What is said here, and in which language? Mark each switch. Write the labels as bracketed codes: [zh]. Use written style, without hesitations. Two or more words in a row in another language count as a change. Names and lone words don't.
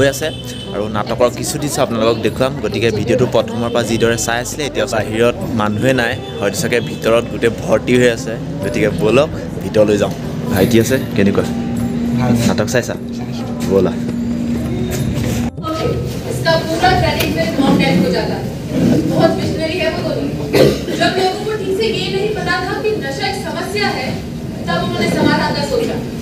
[as] আছে আৰু নাটকৰ কিছু দৃশ্য আপোনালোকক দেখুৱাম গতিকে ভিডিঅ'টো প্ৰথমৰ পৰা যিদৰে চাই আছিলে এতিয়া বাহিৰত মানুহে নাই হয়তো চাগে ভিতৰত গোটেই ভৰ্তি হৈ আছে গতিকে ব'লক ভিতৰলৈ যাওঁ ভাইটি আছে কেনেকুৱা নাটক চাইছা ব'লা [hi] इसका पूरा क्रेडिट फिर [en] mom dad [hi] को जाता है बहुत विजनरी है वो दोनों जब लोगों को ठीक से ये नहीं पता था कि नशा एक समस्या है तब उन्होंने समाधान का सोचा